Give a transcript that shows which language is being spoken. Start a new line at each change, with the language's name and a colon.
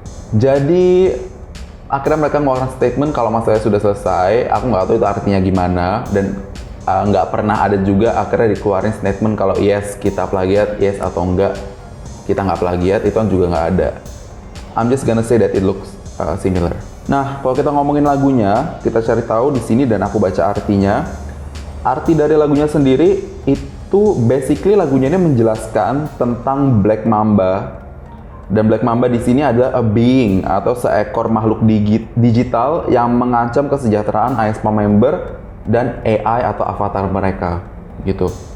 Indonesian: Jadi akhirnya mereka ngeluarin statement kalau masalahnya sudah selesai. Aku nggak tahu itu artinya gimana, dan nggak pernah ada juga akhirnya dikeluarin statement kalau yes kita plagiat, yes atau enggak kita nggak plagiat, itu kan juga nggak ada.
English: I'm just gonna say that it looks similar.
Indonesian: Nah, kalau kita ngomongin lagunya, kita cari tahu di sini dan aku baca artinya. Arti dari lagunya sendiri itu basically lagunya ini menjelaskan tentang Black Mamba. Dan Black Mamba di sini adalah
English: a being
Indonesian: atau seekor makhluk digital yang mengancam kesejahteraan aespa member dan AI atau avatar mereka gitu.